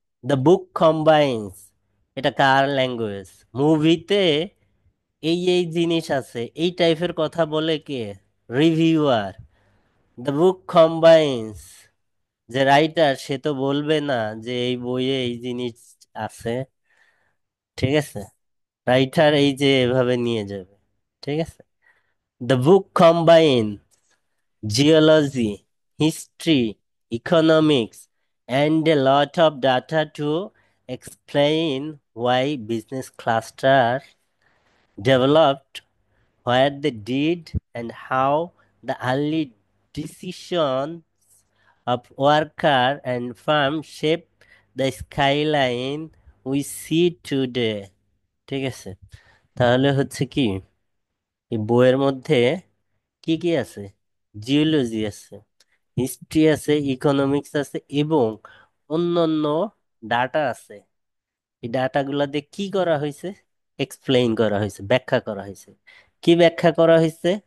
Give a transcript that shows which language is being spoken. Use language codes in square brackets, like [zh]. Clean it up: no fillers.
[en] the book combines, [bn] এটা কার language, মুভিতে এই এই জিনিস আছে এই টাইপের কথা বলে কে, রিভিউয়ার। [en] the book combines, [bn] যে রাইটার সে তো বলবে না যে এই বইয়ে এই জিনিস আছে। ঠিক আছে, রাইটার এই যে এভাবে নিয়ে যাবে। ঠিক আছে, [en] The book combine geology, history, economics, and a lot of data to explain why business clusters developed, where they did, and how the early decisions of worker and farm shaped the skyline we see today. [bn] ঠিক আছে, তাহলে হচ্ছে কি, এই বইয়ের মধ্যে কি কি আছে, জিওলজি আছে, হিস্ট্রি আছে, ইকোনমিক্স আছে, এবং অন্যান্য ডাটা আছে। এই ডাটাগুলা দিয়ে কি করা হয়েছে, এক্সপ্লেইন করা হয়েছে, ব্যাখ্যা করা হয়েছে। কি ব্যাখ্যা করা হয়েছে,